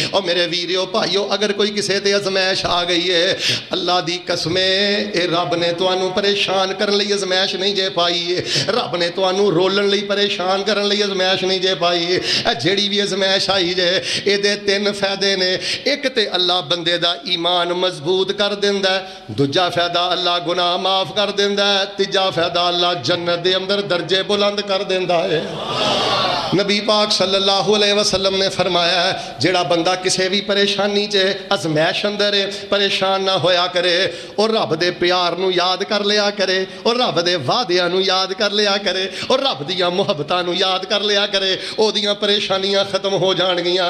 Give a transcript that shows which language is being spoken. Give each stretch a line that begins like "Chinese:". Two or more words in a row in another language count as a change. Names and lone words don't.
Punjabi: اور میرے ویریو بھائیو، اگر کوئی کسے تے آزمائش آ گئی ہے، اللہ دی قسمیں، اے رب نے تہانوں پریشان کرن لئی آزمائش نہیں جے پائی ہے، رب نے تہانوں رولن لئی پریشان کرن لئی آزمائش نہیں جے پائی ہے. جیڑی بھی آزمائش آئی جے، ایدے تین فائدے نے. ایک تے اللہ بندے دا ایمان مضبوط کر دیندا ہے، دوجا فائدہ اللہ گناہ معاف کر دیندا ہے، تیجا فائدہ اللہ جنت دے اندر درجے بلند کر دیندا ہے. نبی پاک
Arabic: صلى الله عليه وسلم
Punjabi: نے فرمایا ہے، جیڑا بندہ کسی بھی پریشانی چ آزمائش اندر ہے، پریشان نہ ہویا کرے، اور رب دے پیار نوں یاد کر لیا کرے، اور رب دے وعدیاں نوں یاد کر لیا کرے، اور رب دیاں محبتاں نوں یاد کر لیا کرے، اودیاں پریشانیاں ختم ہو جانگیاں.